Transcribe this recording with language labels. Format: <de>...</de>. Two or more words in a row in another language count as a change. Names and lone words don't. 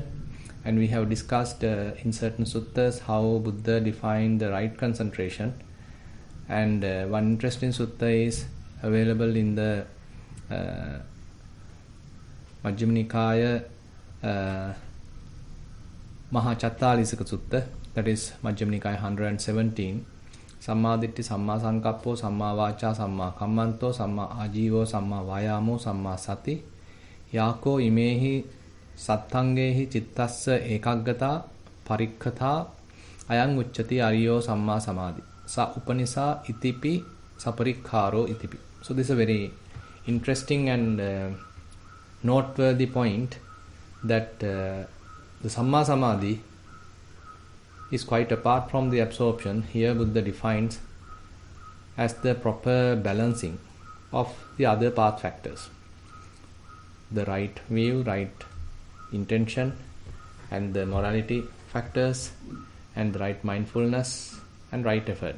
<en>And we have discussed in certain suttas how Buddha defined the right concentration. And one interesting sutta is available in the Majjhima Nikaya Mahachattalisika Sutta, that is Majjhima Nikaya 117.</en> <pi>Samma ditti, samma sankappo, samma vacha, samma kammanto, samma ajivo, samma vayamo, samma sati. Yako imehi sattangehi chittassa ekaggata parikkata ayang uccati ariyo samma samadhi. Sa upanisa itipi saparikkaro itipi.</pi> <en>So this is a very interesting and noteworthy point, that the</en> <pi>samma samadhi</pi> <en>is quite apart from the absorption. Here Buddha defines as the proper balancing of the other path factors. The right view, right intention, and the morality factors, and the right mindfulness and right effort.</en>